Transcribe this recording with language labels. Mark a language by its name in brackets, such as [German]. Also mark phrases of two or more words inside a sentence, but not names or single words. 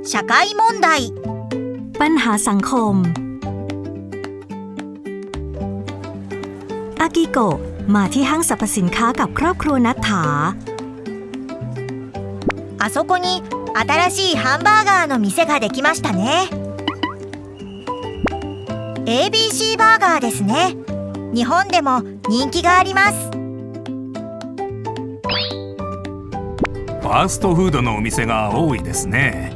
[Japanese] 会問題 [Thai] ปัญหาสังคมอากิโกะมาที่ห้างสรรพสินค้ากับครอบครัวนัทธา [Japanese] あそこに新しいハンバーガーの店ができましたね ABC バーガーですね日本でも人気がありますファーストフードのお店が多いですね。